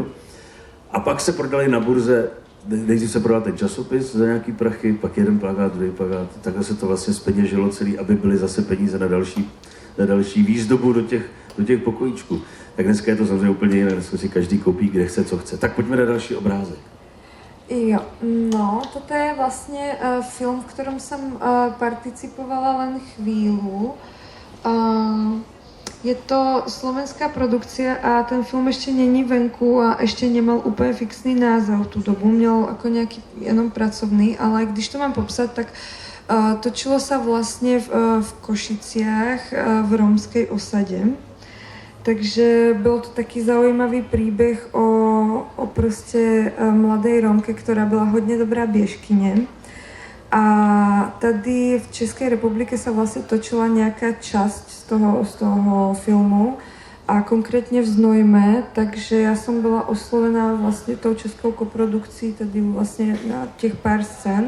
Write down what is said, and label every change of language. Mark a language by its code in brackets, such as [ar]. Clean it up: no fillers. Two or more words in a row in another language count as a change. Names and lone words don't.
[cs] A pak se prodali na burze, nejdřív se prodal ten časopis za nějaký prachy, pak jeden plakát, druhý plakát, takhle se to vlastně zpeněžilo celý, aby byly zase peníze na další výzdobu do těch pokojíčků. Tak dneska je to samozřejmě úplně jiné, dneska si každý koupí, kde chce, co chce. Tak pojďme na další obrázek. Jo, no, [sk] toto je vlastne film, v ktorom som participovala len chvíľu. Je to slovenská produkcia a ten film ešte není venku a ešte nemal úplne fixný názov tú dobu. Měl ako nejaký jenom pracovný, ale [cs] když to mám [sk] popsať, tak točilo sa vlastne v Košiciach v rómskej osade. Takže byl to taký zaujímavý príbeh o prostě mladej Rómke, ktorá [cs] byla hodně dobrá běžkyně. A tady v České republike sa vlastne točila nějaká časť z toho filmu a konkrétně v Znojme, takže já jsem byla oslovená vlastně tou českou koprodukcí tady vlastně na těch pár scén.